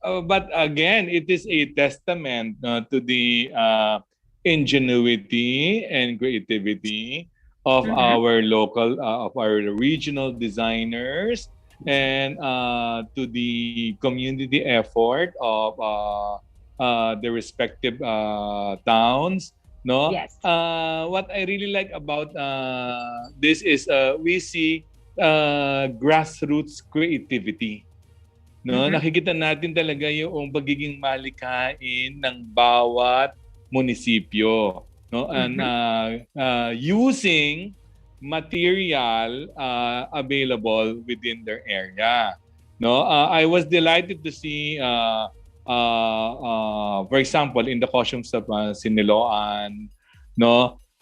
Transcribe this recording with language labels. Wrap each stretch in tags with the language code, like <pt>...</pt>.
<en>but again, it is a testament to the ingenuity and creativity of our local, of our regional designers, and to the community effort of the respective towns. No? Yes. What I really like about this is we see grassroots creativity. No?</en> <tl>Nakikita natin talaga yung pagiging malikain ng bawat munisipyo.</tl> <en>No? And using material available within their area. No, I was delighted to see, for example, in the costumes of Siniloan, no,</en>